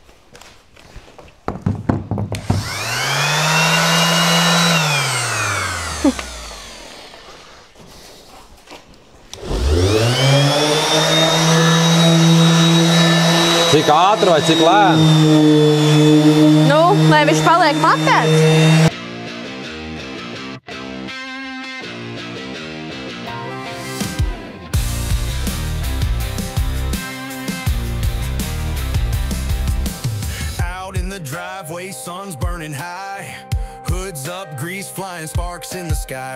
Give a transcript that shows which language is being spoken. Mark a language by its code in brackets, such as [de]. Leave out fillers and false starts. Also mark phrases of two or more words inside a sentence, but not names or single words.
[lv] Cik ātri vai cik lēni? Nu, lai viņš paliek matēts. [en] Sun's burning high, hoods up, grease flying, sparks in the sky.